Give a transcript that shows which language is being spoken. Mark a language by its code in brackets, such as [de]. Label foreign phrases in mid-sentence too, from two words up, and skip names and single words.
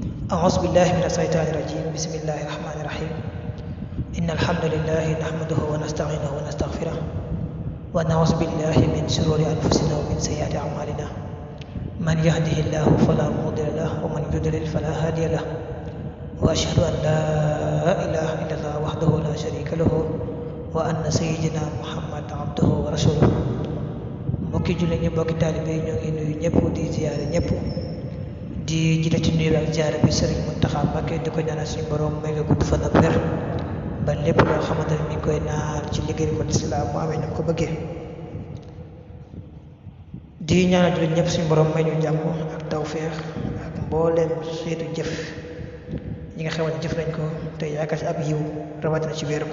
[ar] أعوذ بالله من الشيطان الرجيم بسم الله الرحمن الرحيم إن الحمد لله نحمده ونستعينه ونستغفره ونعوذ بالله من شرور أنفسنا ومن سيئات أعمالنا من يهده الله فلا مضل له ومن يضلل فلا هادي له وأشهد أن لا إله إلا الله وحده لا شريك له وأن سيدنا محمد عبده ورسوله [wo] mbokki jullit ñi mbokki taalibe ñoo ngi nuyu ñëpp di ziyaare ñëpp di jiite ci nuyu ak ziyaare bi Sëriñ Muntaxa Mbakke di ko ñaanal suñu borom may nga gudd fan ak wér ba lépp loo xamante ne mi ngi koy naal ci liggéey ko lislaam mu amee na ko bëggee di ñaanal jullit ñëpp suñu borom may ñu jàmm ak tawféex ak mbooleem xeetu jëf ñi nga xamante jëf nañ ko te yaakaar ci ab yiw rawatina ci weeru